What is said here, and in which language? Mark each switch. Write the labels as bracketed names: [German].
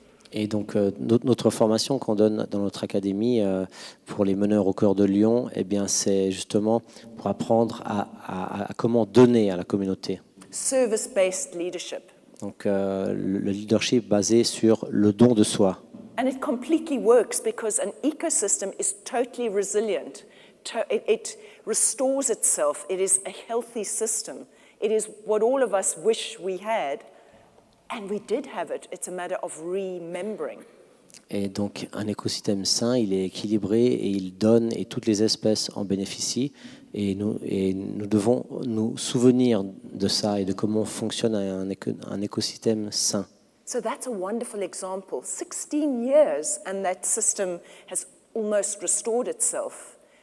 [French] Et donc, notre formation qu'on donne dans notre académie pour les meneurs au Coeur de Lion, eh bien, c'est justement pour apprendre à comment donner à la communauté. [English] Service-based leadership. [French] Donc, le leadership basé sur le don de soi. [English] And it completely works because an ecosystem is totally resilient. It restores itself. It is a healthy system. It is what all of us wish we had. And we did have it. It's a matter of remembering. [French] Et donc, un écosystème sain, il est équilibré et il donne et toutes les espèces en bénéficient. Et nous devons nous souvenir de ça et de comment fonctionne un écosystème sain. [English] So that's a wonderful example. 16 years and that system has almost restored itself.